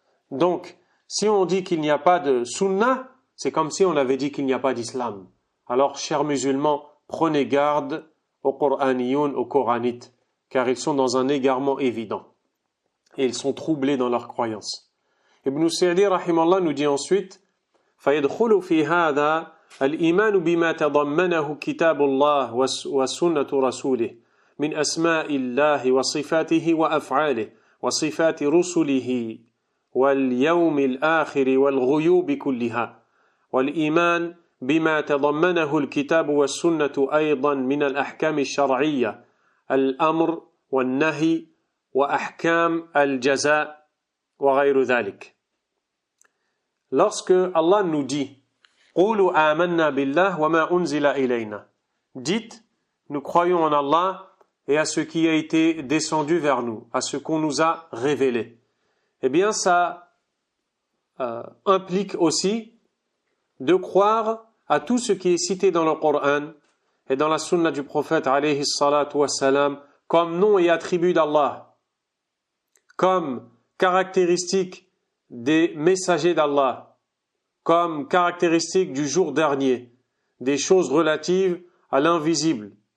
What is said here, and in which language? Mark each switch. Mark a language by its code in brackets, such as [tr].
[fr] Donc, si on dit qu'il n'y a pas de sunnah, c'est comme si on avait dit qu'il n'y a pas d'islam. Alors, chers musulmans, prenez garde aux Qur'aniyoun, aux Coranites, car ils sont dans un égarement évident. Et ils sont troublés dans leurs croyances. Ibn Sa'di, rahimallah, nous dit ensuite, [ar] فَيَدْخُلُ فِي هَذَا الْإِيمَانُ بِمَا تَضَمَّنَهُ كِتَابُ اللَّهِ وَسُنَّةُ رَسُولِهِ من أسماء الله وصفاته وأفعاله وصفات رسله واليوم الآخر والغيوب كلها والإيمان بما تضمنه الكتاب والسنة أيضا من الأحكام الشرعية الأمر والنهي وأحكام الجزاء وغير ذلك. [fr] Lorsque Allah nous dit [ar] قولوا آمنا بالله وما أنزل إلينا, [fr] dites nous croyons en Allah et à ce qui a été descendu vers nous, à ce qu'on nous a révélé. Eh bien, ça implique aussi de croire à tout ce qui est cité dans le Coran et dans la sunna du prophète alayhi salatu wassalam comme nom et attribut d'Allah, comme caractéristiques des messagers d'Allah, comme caractéristiques du jour dernier, des choses relatives à l'invisible.